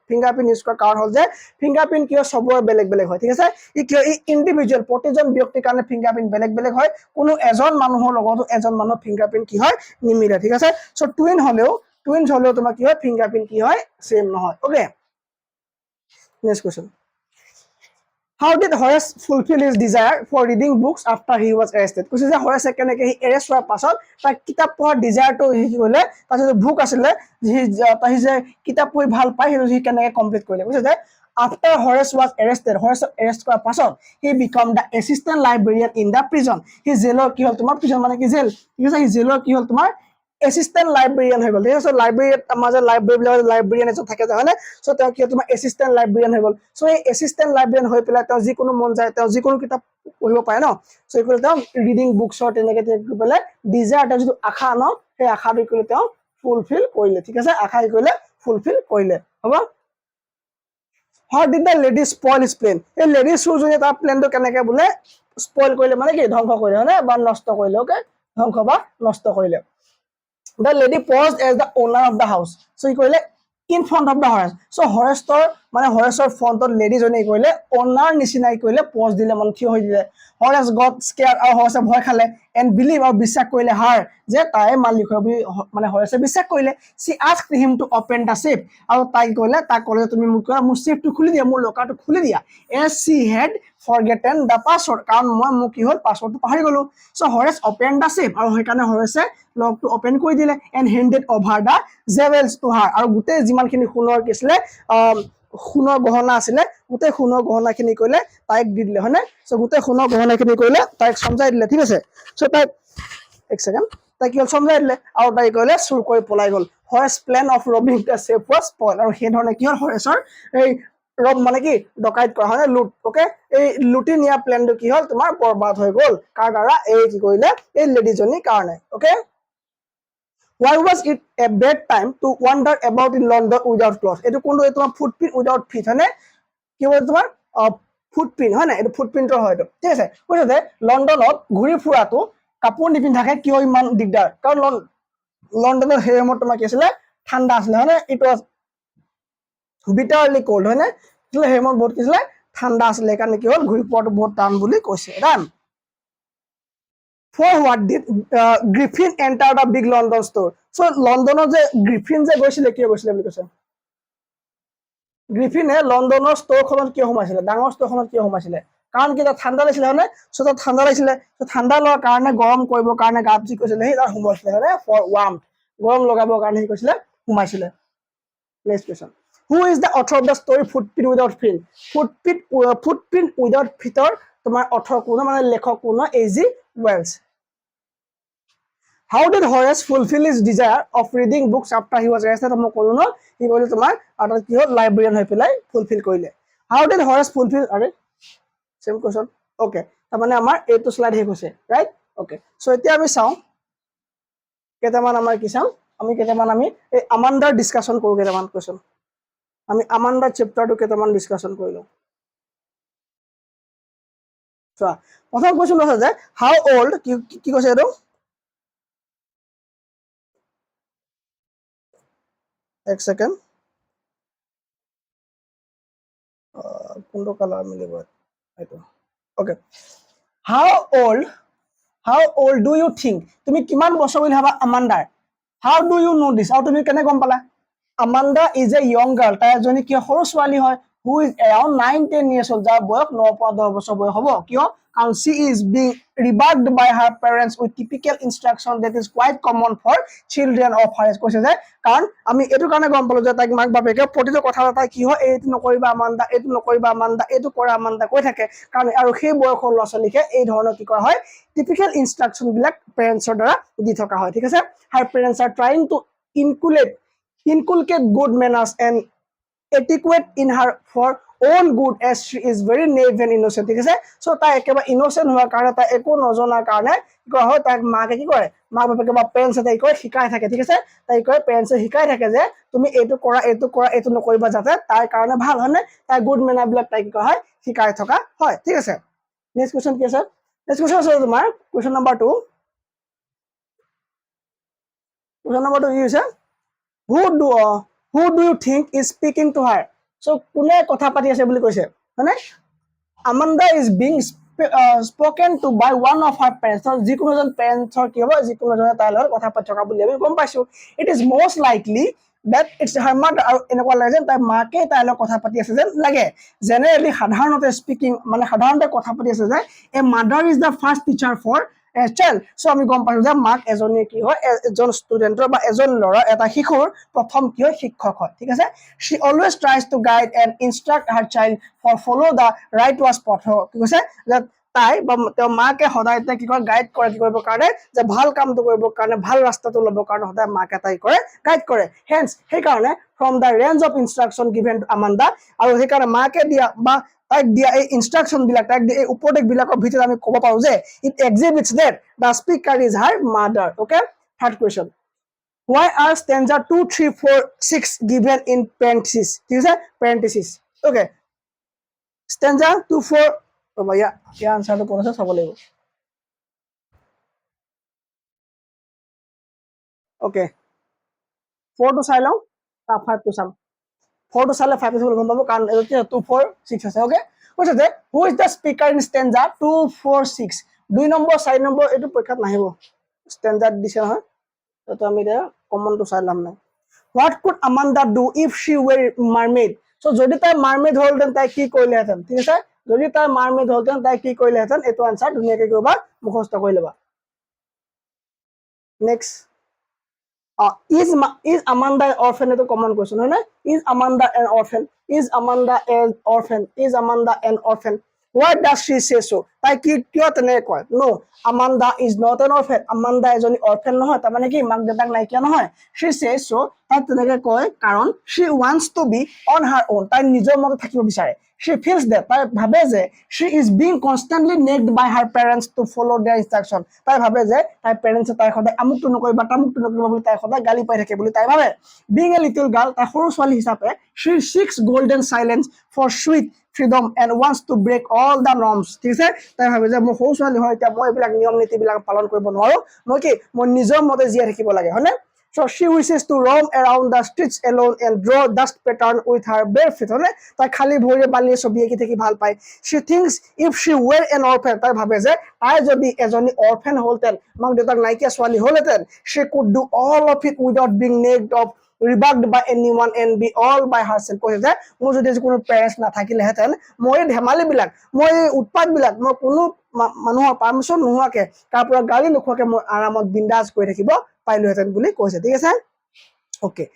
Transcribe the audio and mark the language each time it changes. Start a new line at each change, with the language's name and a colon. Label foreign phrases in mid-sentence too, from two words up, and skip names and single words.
English: finger print
Assamese: ইউজ কৰাৰ কাৰণ হ'ল যে
English: finger print
Assamese: কিয় চবৰে বেলেগ বেলেগ হয়, ঠিক আছে। ই ইণ্ডিভিজুৱেল, প্ৰতিজন ব্যক্তিৰ কাৰণে
English: finger print
Assamese: বেলেগ বেলেগ হয়। কোনো এজন মানুহৰ লগতো এজন মানুহৰ
English: finger print
Assamese: কি হয়, নিমিলে, ঠিক আছে। চ' টুইনছ হলেও তোমাৰ কি হয়,
English: finger print
Assamese: কি হয়, চেম নহয়, অ'কে।
English: next question, how did Horace fulfill his desire for reading books after he was arrested?
Assamese: কৈছে যে হৰেছে কেনেকে সি এৰেষ্ট হোৱাৰ পাছত তাৰ কিতাপ পঢ়াৰ ডিজায়াৰটো সি কৰিলে, তাৰ যিটো বুক আছিলে সি যে কিতাপ পঢ়ি ভাল পায়, সেইটো সি কেনেকে কমপ্লিট কৰিলে। কৈছে যে
English: after Horace was arrested,
Assamese: হৰেছক এৰেষ্ট কৰাৰ পাছত
English: he become the assistant librarian in the prison.
Assamese: সি জেলৰ কি হ'ল তোমাৰ, প্ৰিজন মানে কি জেল, ঠিক আছে। সি জেলৰ কি হ'ল তোমাৰ
English: assistant librarian
Assamese: হৈ গ'ল, ঠিক আছে। লাইব্ৰেৰীত আমাৰ যে লাইব্ৰেৰীবিলাকত লাইব্ৰেৰিয়ান এজন থাকে যে, হয় নে। চ' তেওঁ কি তোমাৰ
English: assistant librarian
Assamese: হৈ গ'ল। চ' এই
English: assistant librarian
Assamese: হৈ পেলাই তেওঁ যিকোনো মন যায় তেওঁ যিকোনো কিতাপ পঢ়িব পাৰে ন। চ' এই তেওঁ
English: reading books
Assamese: তেনেকে পেলাই ডিজায়াৰ, তেওঁৰ যিটো আশা ন, সেই আশাটো কৰি তেওঁ ফুলফিল কৰিলে, ঠিক আছে। আশা কৰিলে ফুলফিল কৰিলে, হ'ব।
English: How did the lady spoil his plan?
Assamese: এই লেডি চুৰজনীয়ে তাৰ প্লেনটো কেনেকে বোলে স্পইল কৰিলে, মানে কি ধ্বংস কৰিলে, হয় নে, বা নষ্ট কৰিলে, অ'কে। ধ্বংস বা নষ্ট কৰিলে।
English: The lady posed as the owner of the house. So he কৰিলে in front of the Horace.
Assamese: So হৰেছৰ মানে হৰেছৰ ফ্ৰণ্টত লেডিজনী কৰিলে অনাৰ নিচিনাই কৰিলে পজ দিলে, মানে থিয় হৈ দিলে। হৰেছ
English: got scared,
Assamese: আৰু হৰেছে ভয় খালে,
English: and believe,
Assamese: আৰু বিশ্বাস কৰিলে হাৰ, যে তাই মালিক হয় বুলি মানে হৰেছে বিশ্বাস কৰিলে।
English: She asked him to open the safe,
Assamese: আৰু তাই কৰিলে, তাক ক'লে তুমি মোৰ চেফটো খুলি দিয়া, মোৰ লকাৰটো খুলি দিয়া,
English: as she had forgotten the password,
Assamese: কাৰণ মই কি হ'ল পাছৱৰ্ডটো পাহৰি গলো। চ' হৰেছ
English: open the safe,
Assamese: আৰু সেইকাৰণে হৰেছে লকটো অপেন কৰি দিলে,
English: and handed over the jewels to her,
Assamese: আৰু গোটেই যিমানখিনি সোণৰ কি আছিলে সোণৰ গহনা আছিলে, গোটেই সোণৰ গহনাখিনি কৰিলে তাইক দি দিলে, হয় নে। চ' গোটেই সোণৰ গহনাখিনি কৰিলে তাইক চমজাই দিলে, ঠিক আছে। চ' তাইক এক ছেকেণ্ড, তাই কি হ'ল চমজাই দিলে, আৰু তাই কৰিলে চুৰ কৰি পলাই গ'ল। হৰেছ
English: plan of robbing the safe was spoil,
Assamese: আৰু সেই ধৰণে কি হ'ল হৰেছৰ এই ৰব মানে কি ডকাইত কৰা, হয় নে, লুট, অ'কে। এই লুটি নিয়া প্লেনটো কি হ'ল তোমাৰ বৰবাদ হৈ গ'ল, কাৰ দ্বাৰা, এই কি কৰিলে এই লেডিজনীৰ কাৰণে, অ'কে।
English: Why was it a bad time to wander about in London without clothes?
Assamese: এইটো কোনটো, এই তোমাৰ
English: footprint without feet,
Assamese: হয় নে, কি হয় তোমাৰ ফুটপ্ৰিণ্ট, হয় নাই, এইটো ফুটপ্ৰিণ্টৰ হয় এইটো, ঠিক আছে। কৈছে যে লণ্ডনত ঘূৰি ফুৰাটো কাপোৰ নিপিন্ধাকে কিয় ইমান দিগদাৰ, কাৰণ লণ্ডনৰ সেই সময়ত তোমাৰ কি আছিলে, ঠাণ্ডা আছিলে, হয় নে,
English: it was bitterly cold,
Assamese: হয় নে, সেই সময়ত বহুত কি আছিলে, ঠাণ্ডা আছিলে, সেইকাৰণে কি হ'ল ঘূৰি ফুৰাটো বহুত টান বুলি কৈছে, ৰাইট।
English: For what did Griffin enter the big London store?
Assamese: So লণ্ডনৰ যে গ্ৰিফিন যে গৈছিলে, কিয় গৈছিলে বুলি কৈছে, গ্ৰিফিনে লণ্ডনৰ ষ্ট'ৰখনত কিয় সোমাইছিলে, ডাঙৰ ষ্ট'ৰখনত কিয় সোমাইছিলে, কাৰণ কি তাত ঠাণ্ডা লাগিছিলে, হয় নে। চ' তাত ঠাণ্ডা লাগিছিলে, ঠাণ্ডা লোৱাৰ কাৰণে, গৰম কৰিবৰ কাৰণে গাত যি কৈছিলে সেই তাত সোমাইছিলে, হয় নে,
English: for warm,
Assamese: গৰম লগাবৰ কাৰণে সি কৈছিলে সোমাইছিলে।
English: Next question. Who is the author of the story Footprint Without Feet?
Assamese: Footprint Without Feet-ৰ তোমাৰ author কোন মানে লেখক কোন A.G. Wells.
English: How did Horace fulfill his desire of reading books after he was arrested?
Assamese: মই ক'লো ন কি কৰিলে তোমাৰ আৰু কি হ'ল লাইব্ৰেৰিয়ান হৈ পেলাই ফুলফিল কৰিলে.
English: How did Horace fulfill আৰে same question.
Assamese: Okay, তাৰ মানে আমাৰ এইটো স্লাইড শেষ হৈছে ৰাইট.
English: Okay, so
Assamese: এতিয়া আমি চাওঁ কেইটামান আমাৰ কি চাওঁ আমি কেইটামান আমি এই আমাণ্ডাৰ ডিসকাশন কৰো কেইটামান কোৱেশ্চন আমি আমাণ্ডাৰ চেপ্টাৰটো কেইটামান ডিসকাশন কৰিলো চোৱা প্ৰথম কোৱেশ্চন আছে যে
English: how old
Assamese: কি কৈছে এইটো এক সেকেন্ড কোনটো কালাৰ মিলিব এইটো
English: okay how old do you think
Assamese: তুমি কিমান বছৰ বুলি ভাবা আমাণ্ডাৰ
English: how do you know this
Assamese: আৰু তুমি কেনে গম পালা
English: Amanda is a young girl.
Assamese: তাই এজনী কি সৰু ছোৱালী হয়
English: who is around 9-10 years old
Assamese: যাৰ বয়স 9-10 বছৰ বয়স হ'ব কিয় কাৰণ
English: she is being rebuffed by her parents with typical instruction that is quite common for children of her age
Assamese: কৈছে যে কাৰণ আমি এটো কাৰণে গম পালো যে তাইক মাক বাপেকে প্ৰতিটো কথা তাই কি হয় এইটো নকৰিবা আমাণ্ডা এইটো নকৰিবা আমাণ্ডা এইটো কৰা আমাণ্ডা কৈ থাকে কাৰণ আৰু সেই বয়সৰ ল'ৰা ছোৱালীকে এই ধৰণৰ কি কৰা হয়
English: typical instruction
Assamese: বিলাক পেৰেন্টছৰ দ্বাৰা দি থকা হয় ঠিক আছে
English: her parents are trying to inculcate good manners and etiquette in her for own good as she is very naive and innocent
Assamese: ঠিক আছে সো তাই একেবাৰে ইনোসেন্ট হোৱাৰ কাৰণে তাই একো নজনাৰ কাৰণে কি কৰা হয় তাক মাকে কি কৰে মাক বাপেকে বা পেৰেন্টছে তাই কয় শিকাই থাকে ঠিক আছে তাই কয় পেৰেন্টছে শিকাই থাকে যে তুমি এইটো কৰা এইটো নকৰিবা যাতে তাৰ কাৰণে ভাল হয় নে তাই
English: good manners
Assamese: বিলাক তাই কি কৰা হয় শিকাই থকা হয় ঠিক আছে
English: next question
Assamese: কি আছে
English: next question
Assamese: আছে তোমাৰ
English: question number
Assamese: 2
English: question number
Assamese: 2 কি হৈছে
English: who do you think is speaking to her so
Assamese: কোনে কথা পাতি আছে বুলি কৈছে মানে
English: Amanda is being spoken to by one of her parents so
Assamese: যিকোনো জন পেৰেন্টছৰ কি হ'ব যিকোনো জন তাইৰ লগত কথা পাতি থকা বুলি আমি গম পাইছো
English: it is most likely that it's her
Assamese: mother আৰু এনেকুৱা লাগে যে তাই মাকে তাইৰ লগত কথা পাতি আছে যেন লাগে জেনেৰেলি সাধাৰণতে স্পিকিং মানে সাধাৰণতে কথা পাতি আছে যে
English: a mother is the first teacher for a child so
Assamese: আমি গম পাইছো যে মাক এজনী কি হয় এজন ষ্টুডেন্টৰ বা এজন ল'ৰা এটা শিশুৰ প্ৰথম কি হয় শিক্ষক হয় ঠিক আছে
English: she always tries to guide and instruct her child for follow the right was path
Assamese: কি কৈছে যে তাই বা তেওঁ মাকে সদায় তাই কি কৰে গাইড কৰে কি কৰিব কাৰণে যে ভাল কামটো কৰিব কাৰণে ভাল ৰাস্তাটো ল'ব কাৰণে সদায় মাকে তাই কৰে গাইড কৰে হেন্স সেই কাৰণে
English: from the range of instruction given to Amanda
Assamese: আৰু সেই কাৰণে মাকে দিয়া বা তাইক দিয়া এই ইনস্ট্ৰাকশন বিলাক তাইক এই উপদেশ বিলাকৰ ভিতৰত আমি ক'ব পাৰো যে
English: it exhibits that the speaker is her mother okay third question why are stanza 2 3 4 6 given in parentheses
Assamese: ঠিক আছে
English: parentheses okay stanza 2 4
Assamese: ৰবা ইয়া আনসাৰটো কোন আছে চাব লাগিব okay 4 to চাই লওঁ 5 to চাম 4 to চালে 5 to গম পাবো কাৰণ এইটো 2 4 6 আছে okay কৈছে যে
English: who is the speaker in stanza 2 4 6
Assamese: 2 নম্বৰ 4 নম্বৰ এইটো পৰীক্ষাত নাহিব stanza দিছে নহয় তো আমি এটা কমন টু চাই লাম নাই
English: what could Amanda do if she were mermaid so
Assamese: যদি তাই মারমেড হলতেন তাই কি কৰিলেহেঁতেন ঠিক আছে যদি তাই মারমেড হলতেন তাই কি কৰিলেহেঁতেন এটো আনসার ধুনীয়াকৈ কৰিবা মুখস্থ কৰি ল'বা নেক্সট
English: is Amanda an orphan
Assamese: এটো কমন কোৱেশ্চন হয় না
English: is Amanda an orphan is Amanda an orphan is Amanda an orphan why does she say so
Assamese: তাই কি কিয় তেনে কয়
English: no Amanda is not an orphan
Assamese: Amanda এজনী orphan নহয় তাৰ মানে কি মাক দেউতাক নাইকিয়া নহয়
English: she says so
Assamese: তাই তেনেকৈ কয় কাৰণ
English: she wants to be on her own তাই
Assamese: নিজৰ মতে থাকিব বিচাৰে
English: she feels that
Assamese: তাই ভাবে যে
English: she is being constantly nagged by her parents to follow their instruction
Assamese: তাই ভাবে যে তাই পেৰেন্টছে তাই সদায় আমুকটো নকৰিবা তামুকটো নকৰিবা বুলি তাই সদায় গালি পাই থাকে বুলি তাই ভাবে
English: being a little girl
Assamese: তাই সৰু ছোৱালী হিচাপে
English: she seeks golden silence for sweet freedom and wants to break all the norms
Assamese: ঠিক আছে তাই ভাবে যে মই সৰু ছোৱালী হয় এতিয়া মই এইবিলাক নিয়ম নীতি বিলাক পালন কৰিব নোৱাৰো মই কি মই নিজৰ মতে জীয়াই থাকিব লাগে হয়নে
English: so she wishes to roam around the streets alone and draw dust pattern with her bare feet
Assamese: হয়নে তাই খালি ভৰিৰে বালিয়ে ছবি আঁকি থাকি ভাল পায়
English: she thinks if she were an orphan
Assamese: তাই ভাবে যে তাই যদি এজনী orphan হলতেন মাক দেউতাক নাইকিয়া ছোৱালী হলতেন
English: she could do all of it without being nagged of rebuffed by anyone and be all by herself
Assamese: কৈছে যে মোৰ যদি কোনো পেৰেন্টছ নাথাকিলেহেঁতেন মই ধেমালি বিলাক মই উৎপাত বিলাক মই কোনো মানুহৰ পাৰমিশন নোহোৱাকে তাৰ পৰা গালি নোখোৱাকে মই আৰামত বিন্দাস কৰি থাকিব পাইলোহেঁতেন বুলি কৈছে ঠিক আছে ওকে